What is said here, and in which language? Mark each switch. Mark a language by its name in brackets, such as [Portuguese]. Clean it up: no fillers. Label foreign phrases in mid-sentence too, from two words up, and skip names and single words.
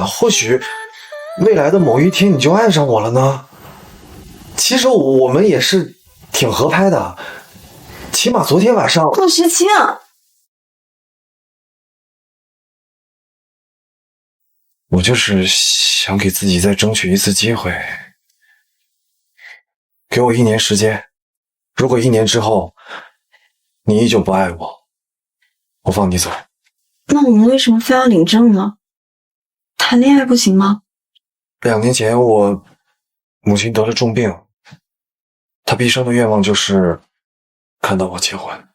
[Chinese] 或許未來的某一天你就愛上我了呢？其實我們也是挺合拍的，起碼昨天晚上。傅時清，我就是想給自己再爭取一次機會，給我1年時間，如果1年之後你依舊不愛我，我放你走。那我們為什麼非要領證呢？談戀愛不行嗎？2年前我母親得了重病，她畢生的願望就是看到我結婚。